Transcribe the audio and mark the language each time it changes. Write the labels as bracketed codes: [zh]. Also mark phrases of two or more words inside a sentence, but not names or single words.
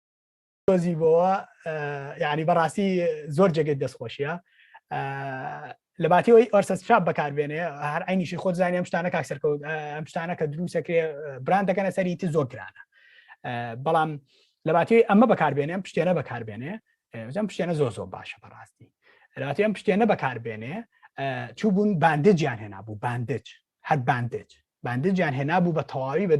[ckb] زیبا يعني براسي زور جد دس خوشيا لەباتیەوەی ئۆرسەستراب بەکاربێنێ هەر عینیشی خۆت زانانی ئەم شتانە کاکسەرکەوت ئەم شتانە کە دروستەکرێ براندەکەنە سەریتی زۆر گرانە بەڵام لەباتیەوەی ئەمە بەکاربێنێ ئەم پشتێنە بەکاربێنێ ئەم پشتێنە زۆر باشە بەڕاستی لەباتی ئەم پشتێنە بەکاربێنێ چوو بوون باندجیان هێنابوو هەر باندجیان هێنابوو بە تەواوی بە